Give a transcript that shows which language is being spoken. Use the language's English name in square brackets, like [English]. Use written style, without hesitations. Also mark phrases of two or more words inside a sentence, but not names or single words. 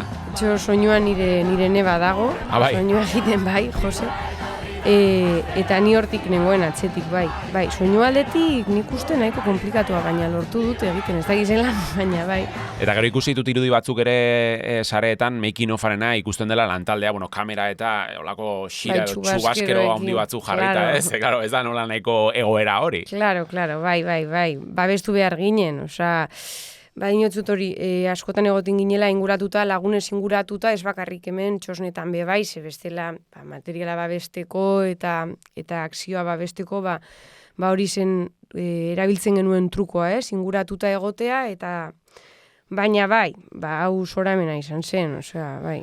[Basque] Soinua nire neba dago, soinua egiten bai, Jose. Eta ni hortik nengoen atzetik, bai. Soinu aldetik nik uste nahiko komplikatua, baina lortu dut egiten, ez da gizela, baina bai. Eta gero ikusi ditut irudi batzuk ere sareetan, [English] making of- [Basque] arena ikusten dela lantaldea, kamera eta olako xira, txubaskero handi batzuk jarrita, ez? Claro, ez da nola nahiko egoera hori. Claro, bai. Babestu behar ginen, dinotzut hori, askotan egotin ginela inguratuta, lagunez inguratuta, ez bakarrik hemen txosnetan bebai, ze bestela materiala babesteko eta akzioa babesteko, hori zen erabiltzen genuen trukoa, inguratuta egotea, eta Baina bai, hau zoramena izan zen, osea, bai.